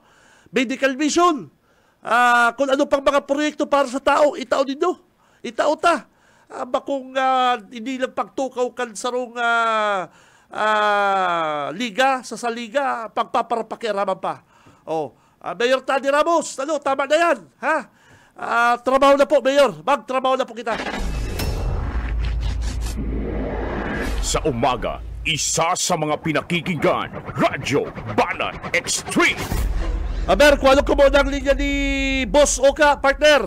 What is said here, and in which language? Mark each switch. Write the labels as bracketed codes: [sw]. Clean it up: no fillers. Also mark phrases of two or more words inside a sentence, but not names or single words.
[en] Medical mission. [bik] Kung ano pang mga proyekto para sa tao, itao ninyo. Itao ta. Bakong hindi lang pagtukaw kan sarong liga, sa liga, pagpaparapakiraman pa. Mayor Taddy Ramos, [tl] tama na yan. [bik] Trabaho na po, Mayor. Magtrabaho na po kita. [tl] Sa umaga, isa sa mga pinakikinggan, Radyo Banat Extreme. [bik] Aber, kung ano ko muna ang linya ni Boss Oka, partner.